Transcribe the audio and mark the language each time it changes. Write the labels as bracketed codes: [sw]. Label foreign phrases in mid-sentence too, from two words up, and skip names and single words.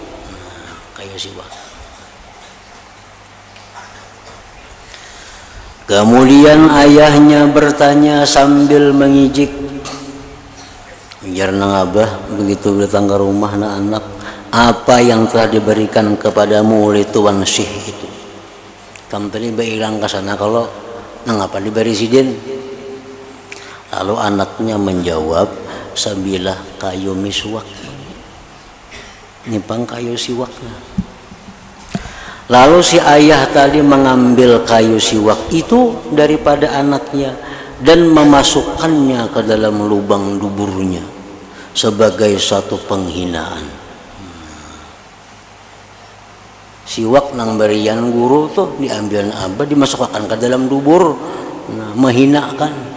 [id] Kemudian ayahnya bertanya sambil mengijik, [bjn] biar nang abah begitu datang ke rumah na anak, [id] apa yang telah diberikan kepadamu oleh Tuan Syekh itu? [bjn] Kamu tadi berilang ke sana kalau nang apa diberi sidin? [id] Lalu anaknya menjawab, sabilah kayu miswak. [bjn] Nipang kayu siwaknya. [id] Lalu si ayah tadi mengambil kayu siwak itu daripada anaknya dan memasukkannya ke dalam lubang duburnya. [bjn] sebagai satu penghinaan. Siwak nang berian guru tuh diambil abah dimasukkan ke dalam dubur, menghinakan.